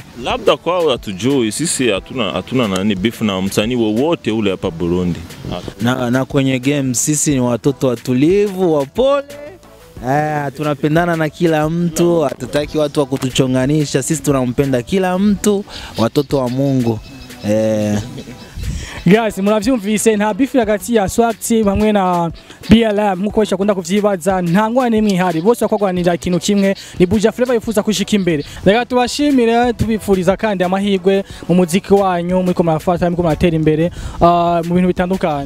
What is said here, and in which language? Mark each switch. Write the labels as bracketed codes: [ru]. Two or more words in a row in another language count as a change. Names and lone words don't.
[sw] Labda kwao hatujui, sisi hatuna nani beef na msanii wowote ule hapa Burundi. Na kwenye game sisi ni watoto watulivu, wapole. Tunapendana na kila mtu, hatutaki watu wa kutuchonganisha. Sisi tunampenda kila mtu, watoto wa Mungu. [rn] Guys, muravyumvise nta beef hagati ya swag team hamwe na BLM muko kwenda kuvyibaza, ntangwa nimwe ihari, bose bakogwanira ikintu kimwe, ni Buja Flavor yifuza kushika imbere. Reka tubashimire, tubifuriza kandi amahirwe mu muziki wanyu, muri ko murafata, muri ko muratera imbere mu bintu bitandukanye.